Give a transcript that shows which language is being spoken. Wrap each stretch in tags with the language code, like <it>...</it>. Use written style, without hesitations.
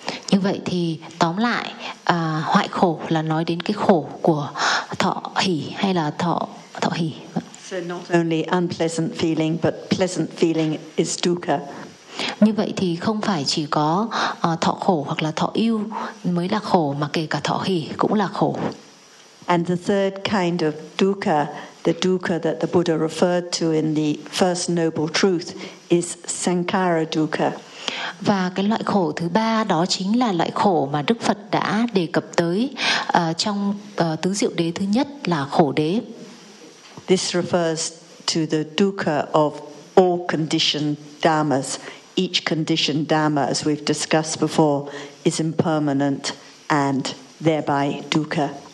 <vi>Như vậy thì tóm lại, hoại khổ là nói đến cái khổ của thọ hỷ hay là thọ hỷ.</vi> <en>So not only unpleasant feeling, but pleasant feeling is dukkha.</en> <vi>Như vậy thì không phải chỉ có thọ khổ hoặc là thọ ưu mới là khổ, mà kể cả thọ hỷ cũng là khổ.</vi> <en>And the third kind of dukkha, the dukkha that the Buddha referred to in the First Noble Truth, is sankhara dukkha.</en> <vi>Và cái loại khổ thứ ba đó chính là loại khổ mà Đức Phật đã đề cập tới trong tứ diệu đế thứ nhất là khổ đế.</vi> <en>This refers to the dukkha of all conditioned dhammas. Each conditioned dhamma, as we've discussed before, is impermanent and thereby dukkha.</en>